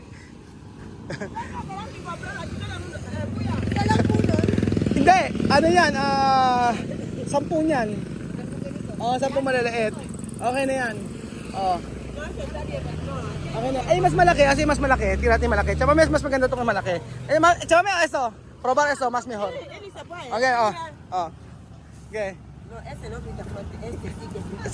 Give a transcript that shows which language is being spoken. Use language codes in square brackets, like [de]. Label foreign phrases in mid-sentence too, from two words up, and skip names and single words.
[tl] Hindi. Ano yan? 10 yan. 10 maliliit. Okay na yan. Okay na. Ay, mas malaki. Kasi mas malaki. Tira natin malaki. Tsaka mas maganda itong malaki. Tsaka may [es] eso. Probar eso. Mas mejor. Okay, Okay. No, ese no, ese sí que sí.